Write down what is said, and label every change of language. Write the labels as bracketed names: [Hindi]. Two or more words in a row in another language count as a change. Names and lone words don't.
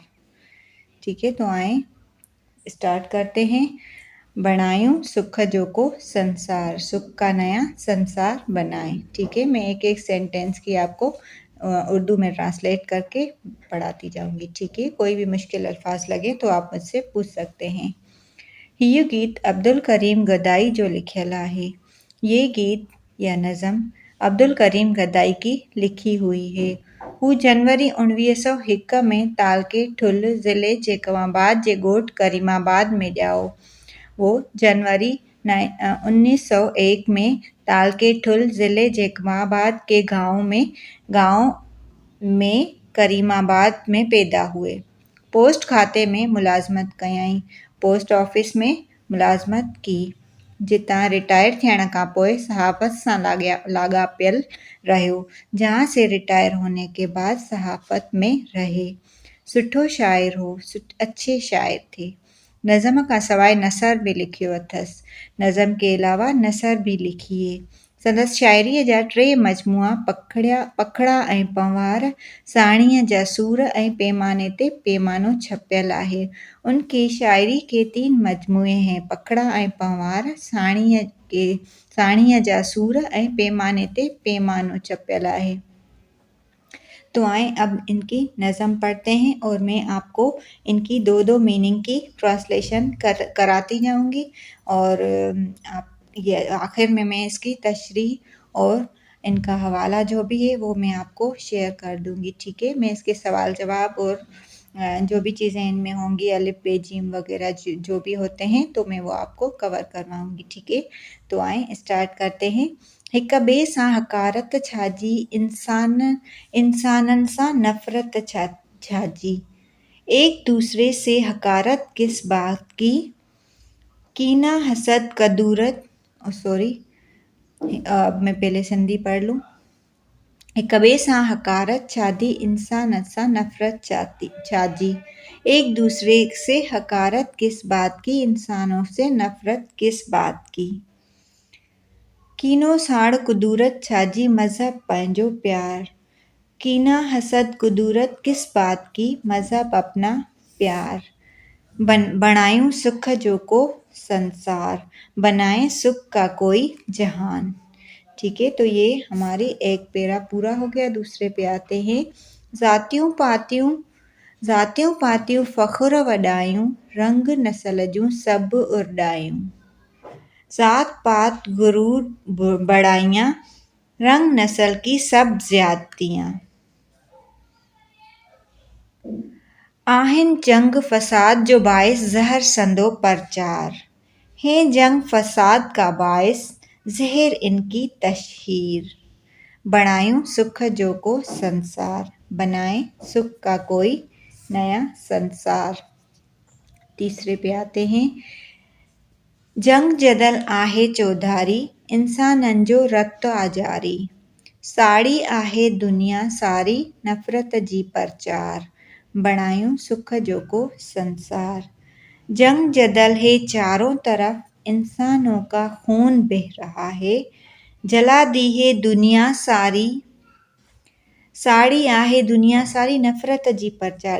[Urdu] ٹھیک ہے، تو آئیں سٹارٹ کرتے ہیں. [Sindhi] बणायूं सुख जो को संसार, [Urdu] سکھ کا نیا سنسار بنائیں. ٹھیک ہے، میں ایک ایک سینٹینس کی آپ کو اردو میں ٹرانسلیٹ کرکے پڑھاتی جاؤں گی. ٹھیک ہے، کوئی بھی مشکل الفاظ لگے تو آپ مجھ سے پوچھ سکتے ہیں. [Sindhi] हीअ गीत अब्दुल करीम गदाई जो लिखियल आहे। [Urdu] یہ گیت یا نظم عبدالکریم گدائی کی لکھی ہوئی ہے. [Sindhi] हू जनवरी 1901 में तालके ठुल ज़िले जेकवाबाद जे ॻोठ करीमाबाद में ॼाओ। [Urdu] وہ جنوری 1901 میں تعلقہ ٹھل ضلع جیکماباد کے گاؤں میں کریم آباد میں پیدا ہوئے. [Sindhi] पोस्ट खाते में मुलाज़मत कयाईं। [English] Post office [Urdu] میں ملازمت کی. [Sindhi] जितां रिटायर थियण खां पोइ सहाफ़त सां लाॻापियल रहियो, [Urdu] جہاں سے ریٹائر ہونے کے بعد صحافت میں رہے. [Sindhi] सुठो शाइर हो, [Urdu] اچھے شاعر تھے. [Sindhi] नज़म खां सवाइ नसर बि लिखियो अथसि। [Urdu] نظم کے علاوہ نثر بھی لکھی ہے. [Sindhi] संदसि शाइरीअ जा 3 मजमूआ पखड़ा ऐं पंवार, साणीअ जा सूर ऐं पैमाने ते पैमानो छपियल आहे। [Urdu] ان کی شاعری کے 3 مجموعے ہیں, [Sindhi] पखड़ा ऐं पंवार, साणीअ जा सूर ऐं पैमाने ते पैमानो छपियल आहे। [Urdu] تو آئیں اب ان کی نظم پڑھتے ہیں اور میں آپ کو ان کی 2-2 مینِنگ کی ٹرانسلیشن کراتی جاؤں گی. اور آپ یہ آخر میں میں اس کی تشریح اور ان کا حوالہ جو بھی ہے وہ میں آپ کو شیئر کر دوں گی. ٹھیک ہے، میں اس کے سوال جواب اور جو بھی چیزیں ان میں ہوں گی، الف بے جیم وغیرہ جو بھی ہوتے ہیں، تو میں وہ آپ کو کور کرواؤں گی. ٹھیک ہے، تو آئیں سٹارٹ کرتے ہیں. [Sindhi] हिक ॿिए सां हकारत छाजी, इंसाननि सां नफ़रत छाजी। [Urdu] ایک دوسرے سے حقارت کس بات کی، کینہ حسد کدورت. سوری، میں پہلے سندھی پڑھ لوں. [Sindhi] हिक ॿिए सां हकारत छाजी, इंसान सां नफ़रत छाजी। [Urdu] ایک دوسرے سے حقارت کس بات کی، انسانوں سے نفرت کس بات کی. [Sindhi] कीनो साड़ कुदूरत छाजी, मज़हब पंहिंजो प्यार। [Urdu] کینہ حسد کدورت کس بات کی، مذہب اپنا پیار. [Sindhi] बणायूं सुख जो को संसार, [Urdu] بنائے سکھ کا کوئی جہان. ٹھیک ہے، تو یہ ہماری ایک پیرا پورا ہو گیا. دوسرے پہ آتے ہیں. [Sindhi] ज़ातियूं पातियूं फ़ख्र वॾायूं, रंग नस्ल जूं सभु उरडायूं। [Urdu] ذات پات غرور بڑھائیاں، رنگ نسل کی سب زیادتیاں. [Sindhi] आहिन जंग फसाद जो बायस जहर संदो प्रचार, [Urdu] ہے جنگ فساد کا باعث زہر ان کی تشہیر. [Sindhi] बनायूं सुख जो को संसार, [Urdu] بنائے سکھ کا کوئی نیا سنسار. تیسرے پہ آتے ہیں. [Sindhi] जंग जदल आहे चौधारी, इंसाननि जो रक्त आजारी। साड़ी आहे दुनिया सारी, नफ़रत जी प्रचार। बणायूं सुख जो को संसार। [Urdu] جنگ جدل ہے چاروں طرف، انسانوں کا خون بہہ رہا ہے. جلا دی ہے دنیا ساری, [Sindhi] साड़ी आहे दुनिया सारी, नफ़रत जी प्रचार।